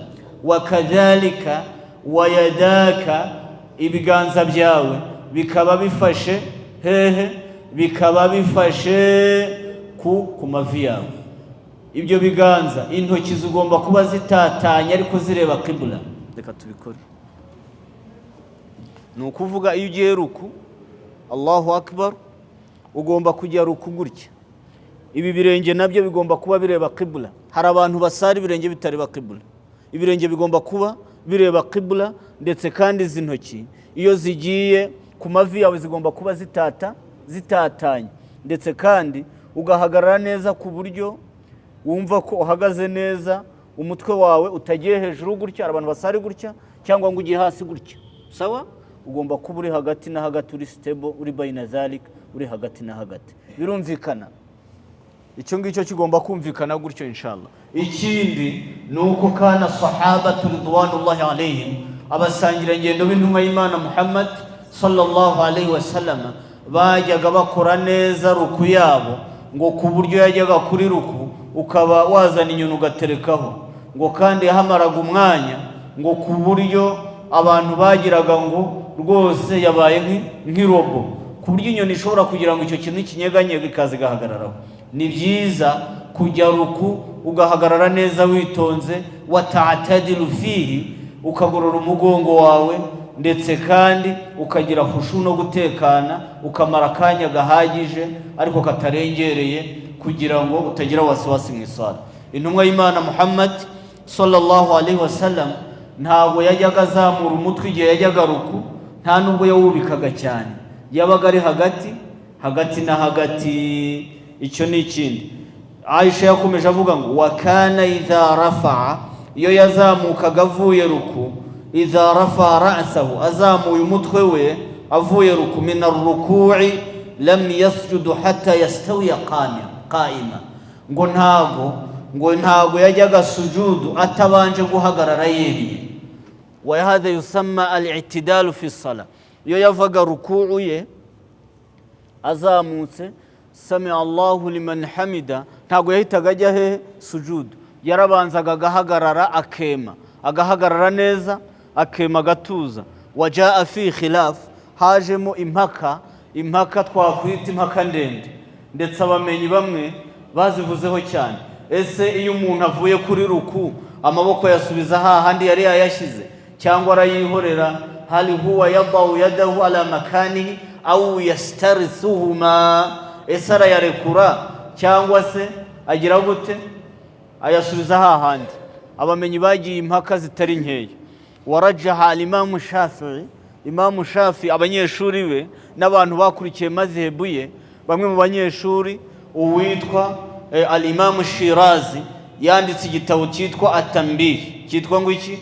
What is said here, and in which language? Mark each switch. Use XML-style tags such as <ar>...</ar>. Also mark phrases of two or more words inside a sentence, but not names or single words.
<ar>وكذلك ويداك,</ar> <rw>ibiganza byawe bikaba bifashe hehe, bikaba bifashe ku mavi yawe. Ibyo biganza, intoki zigomba kuba zitatanye ariko zireba qibla. Reka tubikore. Ni ukuvuga iyo ugiye ruku,</rw> <ar>الله أكبر,</ar> <rw>ugomba kujya ruku gutya, ibi birenge nabyo bigomba kuba bireba qibla. Hari abantu basara ibirenge bitareba qibla, ibirenge bigomba kuba bireba qibla, ndetse kandi izi ntoki iyo zigiye ku mavi yawe zigomba kuba zitatanye, ndetse kandi ugahagarara neza ku buryo wumva ko uhagaze neza, umutwe wawe utagiye hejuru gutya, abantu basari gutya, cyangwa ngo ugiye hasi gutya, sawa. Ugomba kuba uri hagati na hagati, uri stable, uri</rw> <ar>بين ذلك,</ar> <rw>uri hagati na hagati. Birumvikana? Icyo ngicyo kigomba kumvikana gutyo inshallah. Ikindi nuko</rw> <ar>كان الصحابة رضوان الله عليهم,</ar> <rw>abasangira ngendo b'intumwa y'Imana Muhammad</rw> <ar>صلى الله عليه وسلم,</ar> <rw>bajyaga bakora neza ruku yabo, ngo ku buryo yajyaga kuri ruku ukaba wazana inyoni ugaterekaho, ngo kandi yahamaraga umwanya, ngo ku buryo abantu bagiraga ngo rwose yabaye nk'irobo, ku buryo inyoni ishobora kugira ngo icyo kintu kinyeganyega ikaza igahagararaho. Ni byiza kujya ruku ugahagarara neza witonze,</rw> <ar>وتعتدل فيه,</ar> <rw>ukagorora umugongo wawe, ndetse kandi ukagira khushu no gutekana, ukamara akanya gahagije ariko katarengereye, kugira ngo utagira wasiwasi mu isala. Intumwa y'Imana Muhammad</rw> <ar>صلى الله عليه وسلم</ar> <rw>ntabwo yajyaga azamura umutwe igihe yajyaga ruku, nta nubwo yawubikaga cyane, yabaga ari hagati na hagati. Icyo ni ikindi. Aisha yakomeje avuga ngo</rw> <ar>وكان إذا رفع,</ar> <rw>iyo yazamukaga avuye ruku,</rw> <ar>إذا رفع رأسه,</ar> <rw>azamuye umutwe we avuye ruku,</rw> <ar>من الركوع لم يسجد حتى يستوي قائما,</ar> <rw>ngo ntago yajyaga sujudu atabanje guhagarara yeriye.</rw> <ar>وهذا يسمى الاعتدال في الصلاة,</ar> <rw>iyo yavaga ruku'u ye azamutse,</rw> <ar>سمع الله لمن حمده,</ar> <rw>ntago yahitaga ajya he sujudu, yarabanzaga agahagarara agahagarara neza, akema gatuza.</rw> <ar>وجاء في خلاف,</ar> <rw>hajemo impaka twakwita impaka ndende, ndetse abamenyi bamwe bazivuzeho cyane. Ese iyo umuntu avuye kuri ruku amaboko yasubiza hahandi yari yayashyize, cyangwa arayihorera?</rw> <ar>هل هو يضع يديه على مكانهما أو يسترسلهما,</ar> <rw>ese arayarekura cyangwa se agira gute ayasubiza hahandi? abamenyi bagiye impaka zitari nkeya.</rw> <ar>ورجح الإمام الشافعي,</ar> <rw>Imam Shafi'i abanyeshuri be n'abantu bakurikiye mazhebu ye, bamwe mu banyeshuri uwitwa al-Imam Shirazi yanditse igitabo cyitwa At-Tanbih, cyitwa ngo iki?</rw>